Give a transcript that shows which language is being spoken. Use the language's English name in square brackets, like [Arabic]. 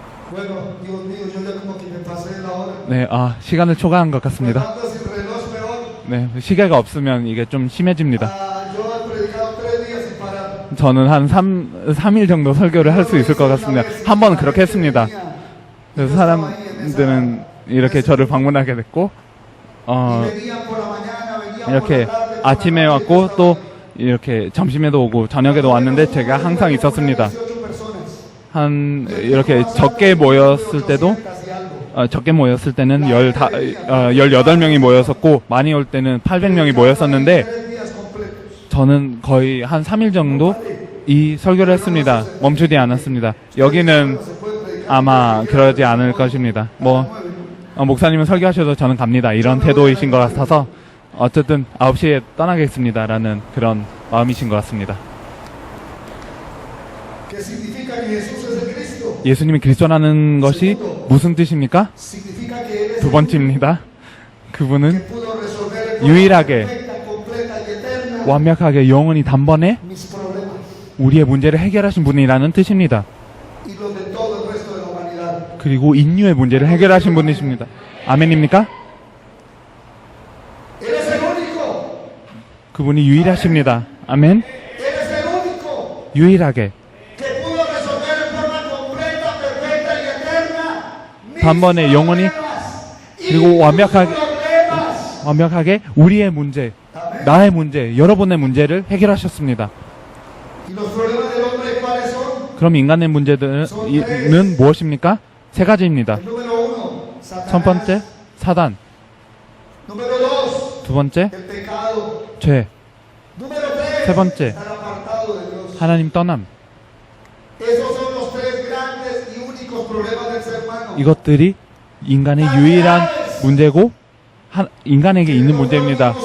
[Spanish] bueno, Dios mío, yo ya como que me pasé de la hora. [Korean] 네, 시간을 초과한 것 같습니다. [Spanish] Andas sin reloj peor. [Korean] 네, 시계가 없으면 이게 좀 심해집니다. [Spanish] Yo he predicado 3 días sin parar. [Korean] 저는 한 3일 정도 설교를 할 수 있을 것 같습니다. 한 번은 그렇게 했습니다. 그래서 사람들은 이렇게 저를 방문하게 됐고, [Spanish] Venían por la mañana, venían por [Korean] 이렇게 [Spanish] la tarde. [Korean] 아침에 왔고 또 이렇게 점심에도 오고 저녁에도 왔는데 제가 항상 있었습니다. [Spanish] 18 personas. [Korean] 한 이렇게 적게 모였을 때도 적게 모였을 때는 18명이 모였었고 많이 올 때는 800명이 모였었는데 [Spanish] 3 días completos. [Korean] 저는 거의 한 3일 정도 이 설교를 했습니다. 멈추지 않았습니다. 여기는 아마 그러지 않을 것입니다. 목사님은 설교하셔도 저는 갑니다. 이런 태도이신 것 같아서 어쨌든 9시에 떠나겠습니다라는 그런 마음이신 것 같습니다. [Spanish] ¿Qué significa que Jesús es el Cristo? [Korean] 예수님이 그리스도라는 것이 무슨 뜻입니까? [Spanish] Significa que Él es [Korean] 두 번째입니다. 그분은 [Spanish] que pudo resolver [Korean] 유일하게 [Spanish] perfecta, completa y eterna [Korean] 완벽하게 영원히 단번에 [Spanish] mis problemas [Korean] 우리의 문제를 해결하신 분이라는 뜻입니다. [Spanish] y los de todo el resto de la humanidad. [Korean] 그리고 인류의 문제를 해결하신 분이십니다. 아멘입니까? [Spanish] Él es el único. [Korean] 그분이 유일하십니다. 아멘. [Spanish] Él es el único [Korean] 유일하게 [Spanish] que pudo resolver en forma completa, perfecta y eterna mis [Korean] 단번에 영원히 [Spanish] problemas y [Korean] 그리고 [Spanish] tus [Korean] 완벽하게 [Spanish] problemas. [Korean] 완벽하게 우리의 문제, 나의 문제, 여러분의 문제를 해결하셨습니다. [Spanish] Y los problemas del hombre, ¿cuáles son? [Korean] 그럼 인간의 문제는 무엇입니까? 세 가지입니다. [Spanish] Número 1, [Korean] 첫 [Spanish] Satanás. [Korean] 번째, 사단. [Spanish] Número 2, [Korean] 두 번째, [Spanish] el pecado. [Korean] 죄. [Spanish] Número 3, [Korean] 세 번째, [Spanish] estar apartado de Dios. [Korean] 하나님 떠남. [Spanish] Esos son los 3 grandes y únicos problemas del ser humano. [Korean] 이것들이 인간의 유일한 문제고 인간에게 있는 문제입니다.